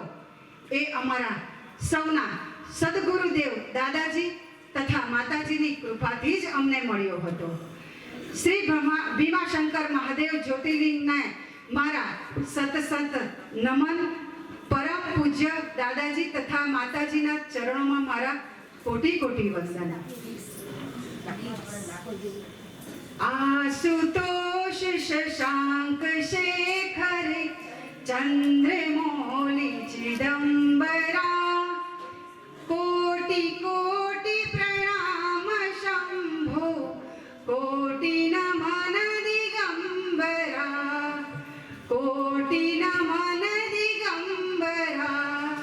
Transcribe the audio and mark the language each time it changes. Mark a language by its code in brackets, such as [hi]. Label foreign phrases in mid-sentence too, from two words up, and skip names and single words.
[gu] એ અમારા સૌના સદગુરુદેવ દાદાજી તથા માતાજીની કૃપાથી જ અમને મળ્યો હતો. શ્રી ભીમાશંકર મહાદેવ જ્યોતિર્લિંગને મારા સત નમન. પરમ પૂજ્ય દાદાજી તથા માતાજીના ચરણોમાં મારા કોટી કોટી વંદન. [hi] आशुतोष शशांक शेखर चंद्रमौलि चिदंबरा कोटि कोटि प्रणाम शंभो कोटि नमन दिगंबरा कोटि नमन दिगंबरा